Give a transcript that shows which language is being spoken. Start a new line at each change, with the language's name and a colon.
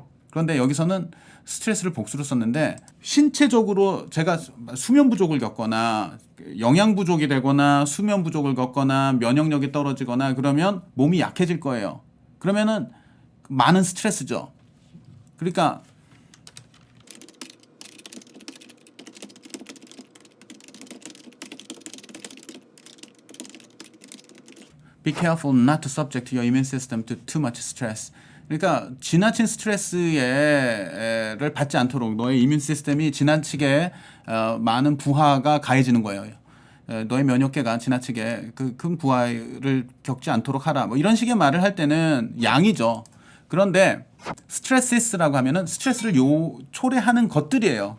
Korean: 그런데 여기서는 스트레스를 복수로 썼는데 신체적으로 제가 수면 부족을 겪거나 영양 부족이 되거나 수면 부족을 겪거나 면역력이 떨어지거나 그러면 몸이 약해질 거예요. 그러면은 많은 스트레스죠. 그러니까
English: Be careful not to subject your immune system to too much stress.
Korean: 그러니까 지나친 스트레스를 받지 않도록 너의 이뮨 시스템이 지나치게 많은 부하가 가해지는 거예요. 너의 면역계가 지나치게 그 큰 부하를 겪지 않도록 하라. 뭐 이런 식의 말을 할 때는 양이죠. 그런데 스트레스라고 하면은 스트레스를 초래하는 것들이에요.